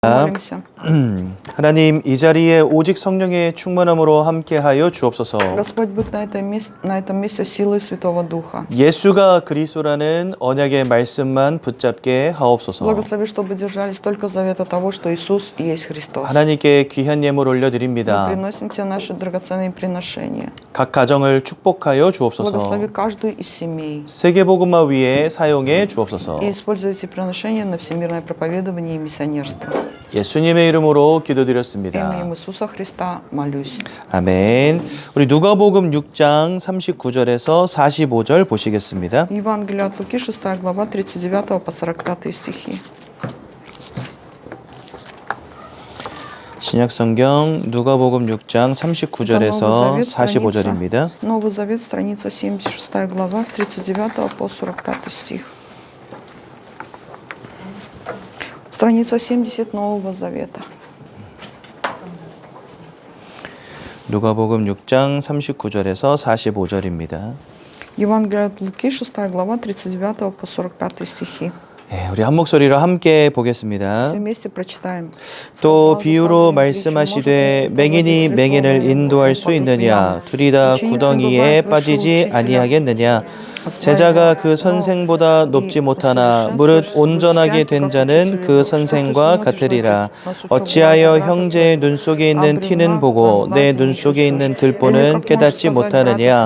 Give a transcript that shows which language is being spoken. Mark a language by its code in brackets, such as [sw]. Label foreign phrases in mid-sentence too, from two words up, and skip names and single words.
[ru] Молимся. [ko] 하나님, 이 자리에 오직 성령의 충만함으로 함께하여 주옵소서. [ru] Господь, будь на этом месте силой Святого Духа. [ko] 예수가 그리스도라는 언약의 말씀만 붙잡게 하옵소서. [ru] Благослови, чтобы держались только завета того, что Иисус есть Христос. [ko] 하나님께 귀한 예물 [ru] Мы [ko] 올려드립니다. [ru] приносим Тебе наши драгоценные приношения. [ko] 각 가정을 축복하여 주옵소서. [ru] Благослови каждую из семей. [ko] 세계복음화 위에 사용해 주옵소서. [ru] И используй эти приношения на всемирное проповедование и миссионерство. [ko] 예수님의 이름으로 [ru] Именем [ko] 기도드렸습니다. [ru] Иисуса Христа молюсь. [ko] 아멘. 우리 누가복음 6장 39절에서 45절 보시겠습니다. [ru] Евангелие от Луки, 6 глава, 39 по 45 стихи. [ko] 신약성경 누가복음 6장 39절에서 45절입니다. [ru] Новый Завет, страница 76 глава, с 39 по 45 стих. Страница 70 Нового Завета. [ko] 누가복음 6장 39절에서 45절입니다. [ru] Евангелие от Луки, 6 глава, 39 по 45 стихи. [ko] 우리 한 목소리로 함께 보겠습니다. [ru] Все вместе прочитаем. [ko] 또 비유로 말씀하시되 맹인이 맹인을 인도할 수 있느냐 둘이 다 구덩이에 빠지지 아니하겠느냐 제자가 그 선생보다 높지 못하나 무릇 온전하게 된 자는 그 선생과 같으리라. 어찌하여 형제의 눈 속에 있는 티는 보고 내 눈 속에 있는 들보는 깨닫지 못하느냐.